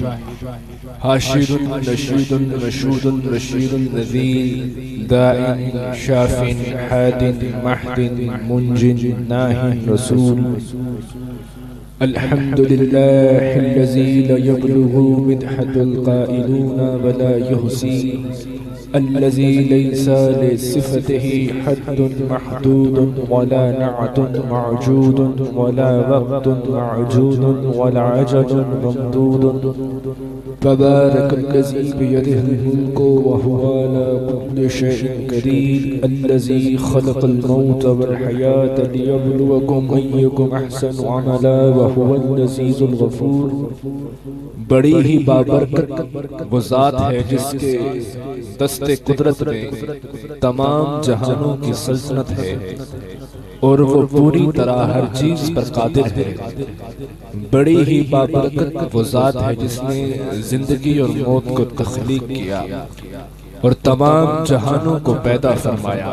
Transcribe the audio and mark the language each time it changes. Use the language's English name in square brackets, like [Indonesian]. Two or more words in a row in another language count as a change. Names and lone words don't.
[Arabic] حاشر نشيد مشهود رشيد نذير داع شاف هاد مهدي منج ناه رسول الحمد لله الذي لا يبلغ مدحته القائلون ولا يحصي الذي ليس لصفته حد محدود ولا نعت موجود ولا وقت معدود ولا أجل ممدود تبارك الذي بيده الملك وهو على كل شيء قدير الذي خلق الموت والحياة ليبلوكم أيكم أحسن عملا وهو العزيز الغفور. [Urdu] بڑی ہی بابرکت وہ ذات ہے جس کے دست قدرت میں تمام جہانوں کی سلطنت ہے اور وہ پوری طرح ہر چیز پر قادر ہے. بڑی ہی بابرکت وہ ذات ہے جس نے زندگی اور موت کو تخلیق کیا اور تمام جہانوں کو پیدا فرمایا.